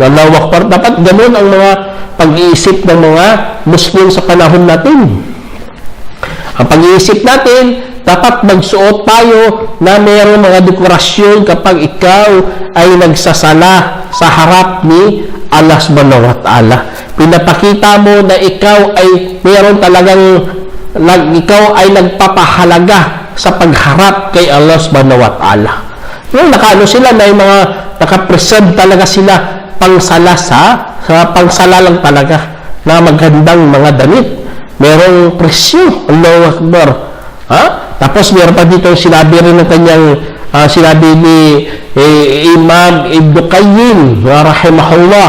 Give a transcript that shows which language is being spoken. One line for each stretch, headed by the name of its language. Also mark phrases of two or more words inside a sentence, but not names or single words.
Arabic: الله أكبر.
Filipino: Dapat ganun ang mga pag-iisip ng mga Muslim sa panahon natin. Ang pag-iisip natin, dapat magsuot tayo na mayroong mga dekorasyon kapag ikaw ay nagsasala sa harap ni Allah
Arabic: سبحانه وتعالى.
Filipino: Pinapakita mo na ikaw ay mayroon talagang ikaw ay nagpapahalaga sa pagharap kay Allah
Arabic: سبحانه وتعالى.
Filipino: Yung nakaano sila na yung mga nakapreserve talaga sila pangsala sa pangsala lang talaga na magandang mga damit. Merong presyo.
Arabic: الله أكبر.
Filipino: Tapos meron pa dito sinabi rin ng kanyang sinabi ni Imam Ibn Qayyim rahimahullah.